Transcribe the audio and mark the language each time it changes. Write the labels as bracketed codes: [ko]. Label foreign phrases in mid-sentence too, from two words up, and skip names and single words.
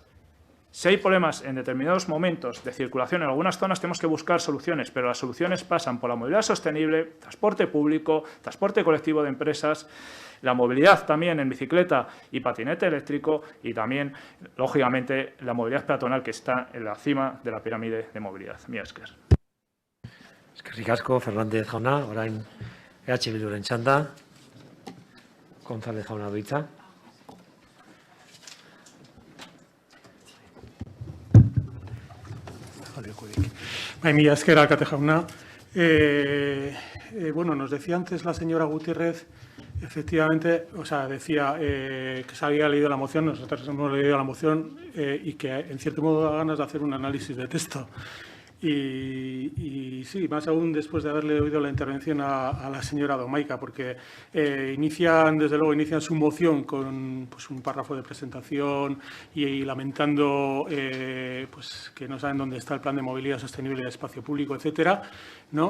[es] Si hay problemas en determinados momentos de circulación en algunas zonas, tenemos que buscar soluciones, pero las soluciones pasan por la movilidad sostenible, transporte público, transporte colectivo de empresas, la movilidad también en bicicleta y patinete eléctrico y también, lógicamente, la movilidad peatonal que está en la cima de la pirámide de movilidad. [eu] Mila esker. Eskerrik asko, Fernández jauna, orain EH Bilduren txanda, González jauna du hitza. Mila esker, alkate jauna. [es] Bueno, nos decía antes la señora Gutiérrez, efectivamente, decía que se había leído la moción, nosotros hemos leído la moción y que en cierto modo da ganas de hacer un análisis de texto. Y sí, más aún después de haberle oído la intervención a la señora Domaica, porque inician su moción con un párrafo de presentación y lamentando que no saben dónde está el plan de movilidad sostenible de espacio público, etcétera, ¿no?